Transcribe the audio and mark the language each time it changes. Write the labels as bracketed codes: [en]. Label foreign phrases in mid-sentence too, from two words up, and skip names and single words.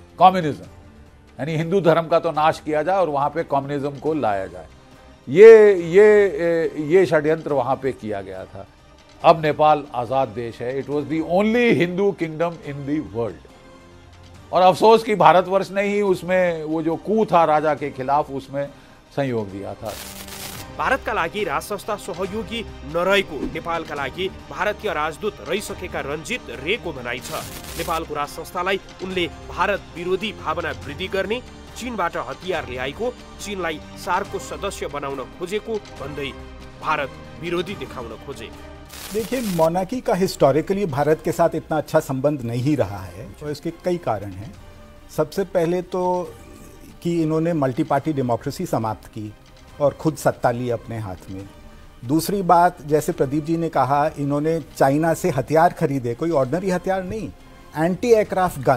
[hi] कम्युनिज्म यानी हिंदू धर्म का तो नाश किया जाए और वहाँ पे कम्युनिज्म को लाया जाए, ये षड्यंत्र वहाँ पे किया गया था। अब नेपाल आज़ाद देश है। [en] It was the only Hindu kingdom in the world. [hi] और अफसोस कि भारतवर्ष ने ही उसमें वो जो कू था राजा के खिलाफ, उसमें संयोग दिया था। [ne] भारतका लागि राजसंस्था सहयोगी नरहेको नेपालका लागि भारतीय राजदूत रहिसकेका रञ्जित रेको भनाइ छ। नेपालको राजसंस्थालाई उनले भारत विरोधी भावना वृद्धि गर्ने, चीनबाट हतियार ल्याएको, चीनलाई सार्कको सदस्य बनाउन खोजेको भन्दै भारत विरोधी देखाउन खोजे। [hi] देखिए, मोनार्की का हिस्टोरिकली भारत के साथ इतना अच्छा संबंध नहीं रहा है और इसके कई कारण हैं। सबसे पहले तो कि इन्होंने [en] multi party democracy [hi] समाप्त की और खुद सत्ता ली अपने हाथ में। दूसरी बात, जैसे प्रदीप जी ने कहा, इन्होंने चाइना से हथियार खरीदे, कोई ऑर्डिनरी हथियार नहीं, [en] anti aircraft gun.